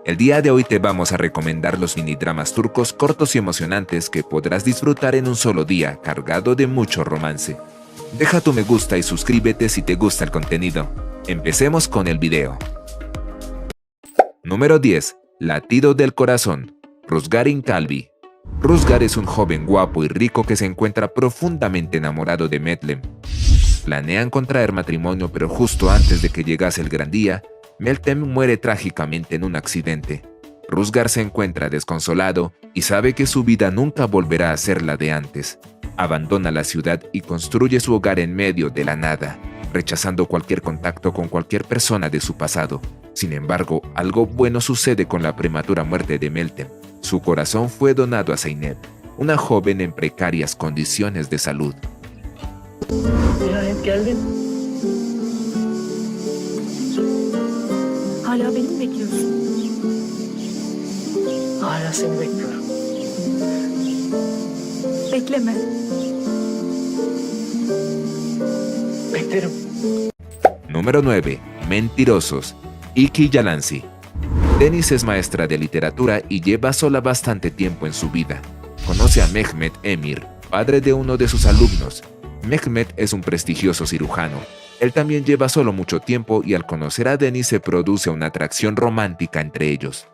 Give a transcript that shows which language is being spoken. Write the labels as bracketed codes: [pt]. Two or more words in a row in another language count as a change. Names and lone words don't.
[es] El día de hoy te vamos a recomendar los minidramas turcos cortos y emocionantes que podrás disfrutar en un solo día, cargado de mucho romance. Deja tu me gusta y suscríbete si te gusta el contenido. Empecemos con el video. Número 10. Latido del corazón. Ruzgarin Kalbi. Ruzgar es un joven guapo y rico que se encuentra profundamente enamorado de Meltem. Planean contraer matrimonio, pero justo antes de que llegase el gran día, Meltem muere trágicamente en un accidente. Ruzgar se encuentra desconsolado y sabe que su vida nunca volverá a ser la de antes. Abandona la ciudad y construye su hogar en medio de la nada, rechazando cualquier contacto con cualquier persona de su pasado. Sin embargo, algo bueno sucede con la prematura muerte de Meltem. Su corazón fue donado a Zeynep, una joven en precarias condiciones de salud. [tr] Nihayet geldin. Hala beni mi bekliyorsun? Hala seni bekliyorum. Bekleme. Beklerim. [es] Número 9. Mentirosos. Iki Yalansi. Deniz es maestra de literatura y lleva sola bastante tiempo en su vida. Conoce a Mehmet Emir, padre de uno de sus alumnos. Mehmet es un prestigioso cirujano. Él también lleva solo mucho tiempo y al conocer a Deniz se produce una atracción romántica entre ellos.